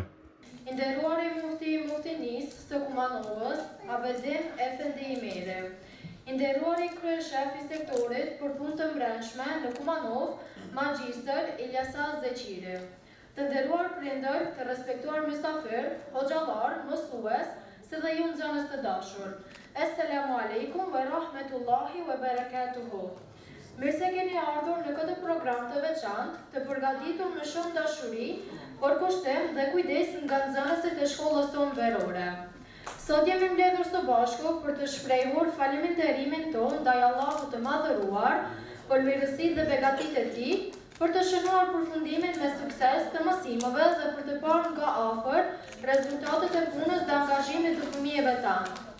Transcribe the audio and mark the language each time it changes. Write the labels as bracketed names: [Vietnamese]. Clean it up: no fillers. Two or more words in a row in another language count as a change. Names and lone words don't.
[Albanian] Nderuari Muftinisë së Kumanovës, Abedin Efendi Imere. Nderuari kryeshef i sektorit për punë të brendshme në Kumanov, Magjistër Ilyasa Zeqiri. Të nderuar prindër, të respektuar mysafir, hoxhallar, mësues, si dhe ju nxënës të dashur. [Arabic] Assalamu alaikum wa rahmetullahi wa barakatuhu. [Albanian] Mirë se keni ardhur në këtë program të veçantë, të përgatitur me shumë dashuri, por kushtim dhe kujdes nga nxënësit e shkollës tonë verore. Sot jemi mbledhur së bashku për të shprehur falënderimin tonë ndaj Allahut të Madhëruar për mirësitë dhe begatitë e Tij, për të shënuar përfundimin me sukses të mësimeve dhe për të parë nga afër rezultatet e punës dhe angazhimit të fëmijëve tanë.